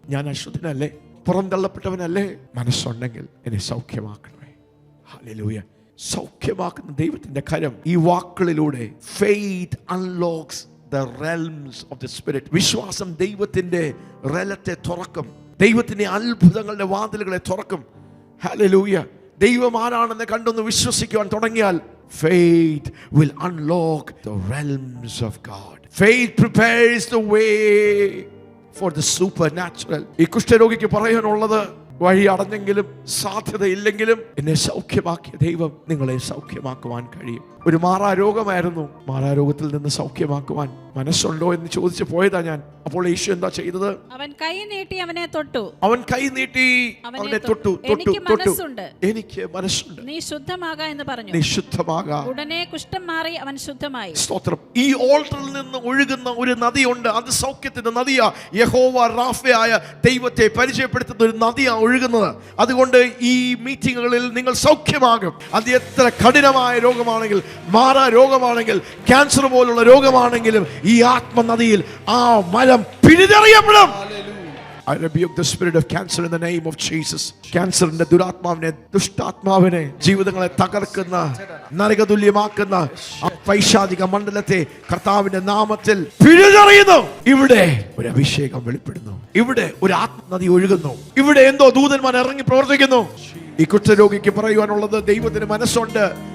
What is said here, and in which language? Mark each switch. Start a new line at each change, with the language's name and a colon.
Malayalam: ഞാൻ അശുദ്ധനല്ലേ, പുറന്തള്ളപ്പെട്ടവനല്ലേ? മനസ്സുണ്ടെങ്കിൽ എന്നെ സൗഖ്യമാക്കണമേ. ഹല്ലേലൂയ. സൗഖ്യമാക്കുന്ന ദൈവത്തിന്റെ കരം ഈ വാക്കുകളിലൂടെ.
English: Faith unlocks the realms of the spirit.
Malayalam: വിശ്വാസം ദൈവത്തിന്റെ റെലത്തെ തുറക്കും. ദൈവത്തിന്റെ അത്ഭുതങ്ങളുടെ വാതിലുകളെ തുറക്കും. ഹല്ലേലൂയ. ദൈവം ആരാണെന്ന് കണ്ടൊന്ന് വിശ്വസിക്കുവാൻ തുടങ്ങിയാൽ
English: faith will unlock the realms of God. Faith prepares the way for the supernatural.
Malayalam: ഈ കുഷ്ഠരോഗിക്ക് പറയാനുള്ളത്, വഴി അടഞ്ഞെങ്കിലും സാധ്യതയില്ലെങ്കിലും എന്നെ സൗഖ്യമാക്കിയ ദൈവം നിങ്ങളെ സൗഖ്യമാക്കുവാൻ കഴിയും. ഒരു മാറാരോഗമായിരുന്നു. മാറാരോഗത്തിൽ നിന്ന് സൗഖ്യമാക്കുവാൻ മനസ്സുണ്ടോ എന്ന് ചോദിച്ചു പോയതാ ഞാൻ. അപ്പോൾ യേശു എന്താ ചെയ്തത്? അവൻ കൈ നീട്ടി അവനെ തൊട്ടു. അവൻ കൈ നീട്ടി അവനെ തൊട്ടു. എനിക്ക് മനസ്സുണ്ട്, എനിക്ക് മനസ്സുണ്ട്, നീ ശുദ്ധമാകാ എന്ന് പറഞ്ഞു. നീ ശുദ്ധമാകാ. ഉടനെ കുഷ്ഠം മാറി അവൻ ശുദ്ധമായി. സ്തോത്രം. ഈ ഓൾട്ടറിൽ നിന്ന് ഒഴുകുന്ന ഒരു നദിയുണ്ട്. അത് സൗഖ്യത്തിന്റെ നദിയാ. യഹോവ റാഫയായ ദൈവത്തെ പരിചയപ്പെടുത്തുന്ന ഒരു നദിയാ ഒഴുകുന്നത്. അതുകൊണ്ട് ഈ മീറ്റിങ്ങുകളിൽ നിങ്ങൾ സൗഖ്യമാകും. അത് എത്ര കഠിനമായ രോഗമാണെങ്കിൽ, മാറാ രോഗമാണെങ്കിൽ, ക്യാൻസർ പോലുള്ള രോഗമാണെങ്കിലും ഈ ആത്മനദിയിൽ ആ മരം പിഴുതെറിയപ്പെടും.
English: I rebuke the spirit of cancer in the name of Jesus.
Malayalam: ക്യാൻസറിന്റെ ദുരാത്മാവിനെ, ദുഷ്ടാത്മാവിനെ, ജീവിതങ്ങളെ തകർക്കുന്ന, നരകതുല്യമാക്കുന്ന ആ പൈശാചിക മണ്ഡലത്തെ കർത്താവിന്റെ നാമത്തിൽ പിഴുതെറിയുന്നു. ഇവിടെ ഒരു അഭിഷേകം വെളിപ്പെടുന്നു. ഇവിടെ ഒരു ആത്മനദി ഒഴുകുന്നു. ഇവിടെ എന്തോ ദൂതന്മാർ ഇറങ്ങി പ്രവർത്തിക്കുന്നു. ഈ കുഷ്ഠരോഗിക്ക് പറയുവാനുള്ളത്, ദൈവത്തിന് മനസ്സുണ്ട്.